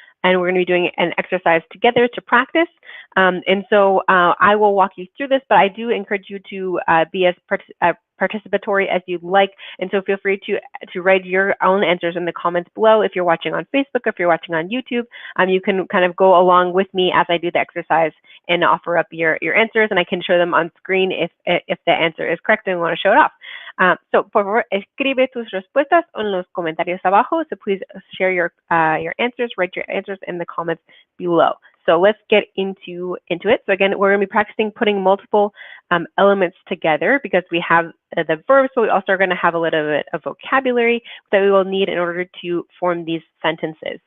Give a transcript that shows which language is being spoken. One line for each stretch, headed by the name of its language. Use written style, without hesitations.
English: And we're going to be doing an exercise together to practice. And so I will walk you through this, but I do encourage you to be as participatory as you'd like. And so feel free to write your own answers in the comments below. If you're watching on Facebook, if you're watching on YouTube, you can kind of go along with me as I do the exercise and offer up your answers, and I can show them on screen if the answer is correct and we want to show it off.
Spanish: So por favor, escribe tus respuestas en los comentarios abajo.
English: So please share your answers, write your answers in the comments below. So let's get into it. So again, we're going to be practicing putting multiple elements together because we have the verbs, but we also are going to have a little bit of vocabulary that we will need in order to form these sentences.